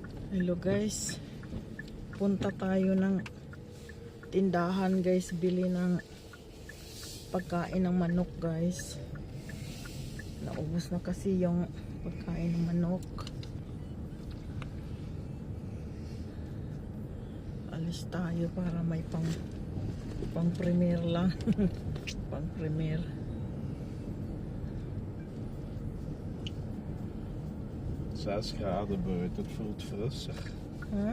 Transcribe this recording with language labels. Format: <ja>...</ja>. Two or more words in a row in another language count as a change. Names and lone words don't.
<en>Hello guys,</en> <tl>punta tayo ng tindahan guys, bili ng pagkain ng manok guys. Naubos na kasi yung pagkain ng manok. Alis tayo para may pang premier lang. Pang premier.</tl> <nl>Zes graden buiten, het voelt frisser. Huh?</nl>